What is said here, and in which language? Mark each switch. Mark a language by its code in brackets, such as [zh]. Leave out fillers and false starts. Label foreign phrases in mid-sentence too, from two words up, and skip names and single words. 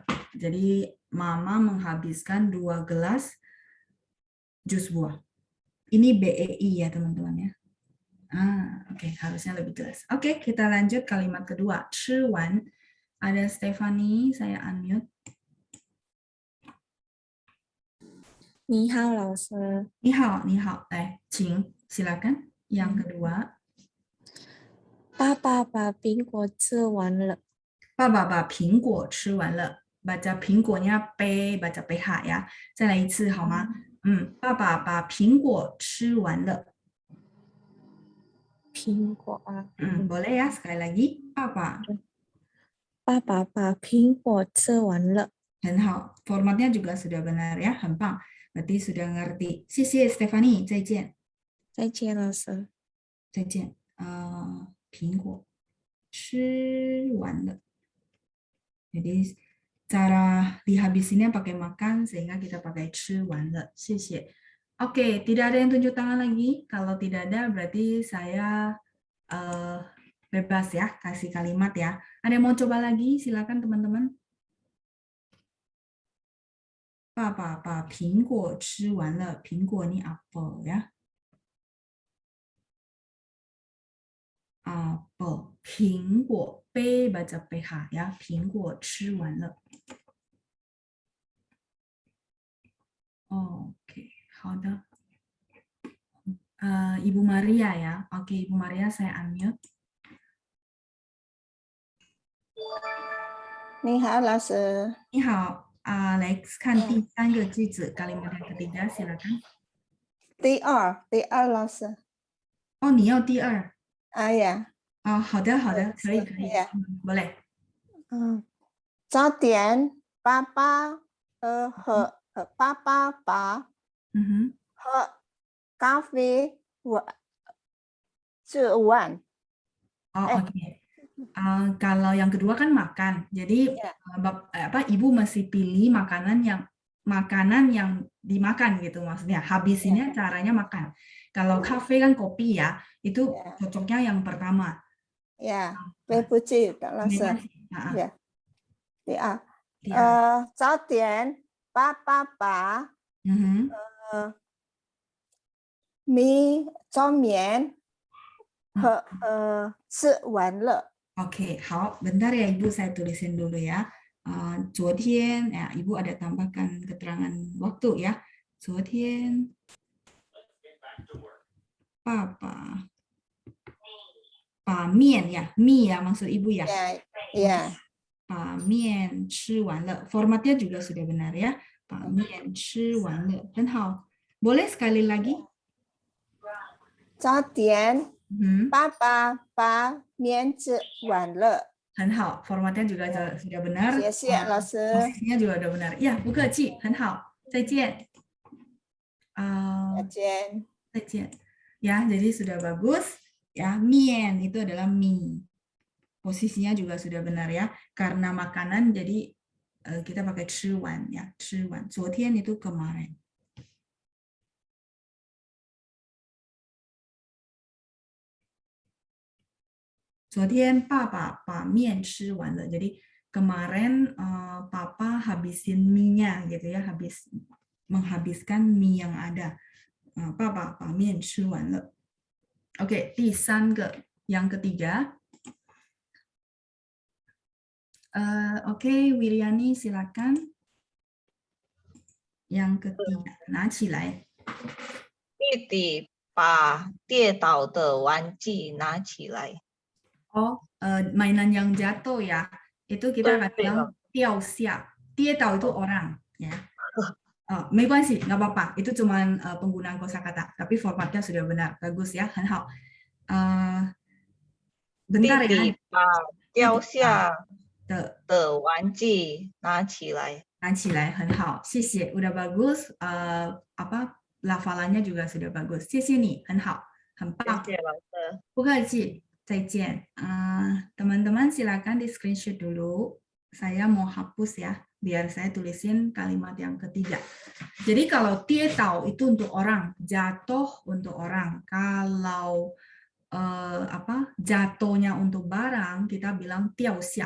[id] Jadi mama menghabiskan 2 gelas jus buah. Ini BEI ya teman-teman ya. Oke, harusnya lebih jelas. Oke, kita lanjut kalimat kedua. [zh] Chi wan. [id] Ada Stephanie, saya unmute. [zh] 你好，老师。你好，你好。来，请 [id] silakan. Yang kedua. [zh] 爸爸把苹果吃完了。爸爸把苹果吃完了。 [id] Baca 苹果nya P, baca PH ya. [zh] 再来一次好吗？爸爸把苹果吃完了。苹果啊。 [id] boleh ya, sekali lagi. [zh] 爸爸把苹果吃完了。很好, [id] formatnya juga sudah benar ya, [zh] 很棒. [id] Berarti sudah ngerti. [zh] 谢谢 Stephanie, 再见。再见，老师。再见。苹果吃完了。 [id] Jadi cara dihabisinnya pakai makan sehingga kita pakai [zh] 吃完了. 谢谢. [id] Oke, tidak ada yang tunjuk tangan lagi. Kalau tidak ada berarti saya bebas ya, kasih kalimat ya. Ada yang mau coba lagi? Silakan teman-teman. [zh] 爸爸把苹果吃完了。 [id] 苹果 ini apel ya. Apel. 苹果 P baca PH ya. [zh] 苹果吃完了。 [id] Oke, 好的。Ibu Maria ya. Oke, Ibu Maria saya unmute. [zh] 你好，老师。你好，来看第3个句子 [id] kalimat yang ketiga silakan. [zh] 第二，老师。哦，你要第2。哎呀，好的，可以，呀 [id] boleh。 [zh] 早点，爸爸和爸爸把喝咖啡吃完。 [id] Oke. Kalau yang kedua kan makan, jadi ibu mesti pilih makanan yang dimakan gitu maksudnya. Habisinnya caranya makan. Kalau kafe kan kopi ya, itu cocoknya yang pertama. [zh] 呀，对不起，老师。呀，第二，早点，爸爸把炒面和吃完了。 [id] Oke, 好, bentar ya Ibu, saya tulisin dulu ya. [zh] 昨天, [id] ya, Ibu ada tambahkan keterangan waktu ya. [zh] 昨天, Papa, 把面 [id] ya, mie ya maksud Ibu ya. Ya. [zh] 把面吃完了. [id] Formatnya juga sudah benar ya. [zh] 把面吃完了. 很好. [id] Boleh sekali lagi? [zh] 早点，爸爸把面吃完了。很好, [id] formatnya juga sudah benar. [zh] 谢谢老师。 [id] Posisinya juga udah benar. Ya, [zh] 不客气，很好。再见。再见. [id] Ya, jadi sudah bagus. Ya, mien itu adalah mie. Posisinya juga sudah benar ya. Karena makanan jadi kita pakai 吃完 ya, 吃完. 昨天 itu kemarin. [zh] 昨天 Papa 把面吃完了. Jadi kemarin Papa habisin mie-nya gitu ya, menghabiskan mie yang ada. Papa 把面吃完了. Oke, 第3个, [id] yang ketiga. Oke, Wiriani silakan. Yang ketiga, [zh] 拿起来. 弟弟把跌倒的玩具拿起来。 [id] mainan yang jatuh ya, itu kita akan bilang 掉下. 跌倒 itu orang ya. [zh] 没关系, [id] nggak apa-apa. Itu cuma penggunaan kosakata, tapi formatnya sudah benar. Bagus ya, [zh] 很好. [id] Bentar ya. [zh] 弟弟把掉下的玩具拿起来。拿起来，很好，谢谢. [id] Udah bagus. Lafalannya juga sudah bagus. [zh] 谢谢你，很好，很棒。谢谢老师。不客气。 再见. [id] Teman-teman silakan di screenshot dulu. Saya mau hapus ya, biar saya tulisin kalimat yang ketiga. Jadi kalau tietau itu untuk orang, jatuh untuk orang. Kalau jatuhnya untuk barang, kita bilang tiaoxia.